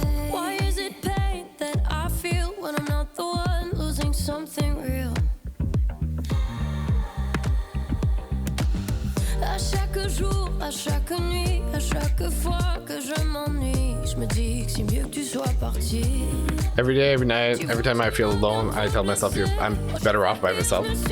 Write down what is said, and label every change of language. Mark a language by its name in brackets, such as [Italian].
[English] Why is it pain that I feel when I'm not the one losing something real? [French] À chaque jour, à chaque nuit, à chaque fois que je m'ennuie, je me dis que c'est mieux que tu sois parti. [English] Every day, every night, every time I feel alone, I tell myself I'm better off by myself.